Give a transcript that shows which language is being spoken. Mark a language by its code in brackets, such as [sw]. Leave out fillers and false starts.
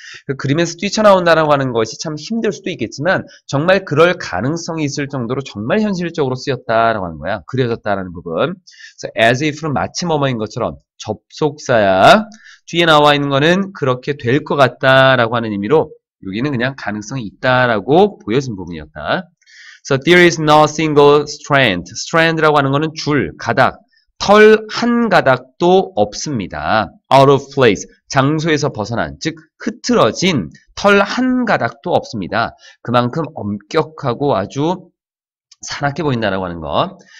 [ko] 그 그림에서 뛰쳐나온다라고 하는 것이 참 힘들 수도 있겠지만 정말 그럴 가능성이 있을 정도로 정말 현실적으로 쓰였다라고 하는 거야. 그려졌다라는 부분. 그래서 as if는 마치 뭐뭐인 것처럼 접속사야. 뒤에 나와 있는 거는 그렇게 될 것 같다라고 하는 의미로 여기는 그냥 가능성이 있다라고 보여진 부분이었다. [en] So there is no single strand. [ko] strand라고 하는 거는 줄, 가닥, 털 한 가닥도 없습니다. [en] out of place. [ko] 장소에서 벗어난, 즉 흐트러진 털 한 가닥도 없습니다. 그만큼 엄격하고 아주 사납게 보인다라고 하는 거.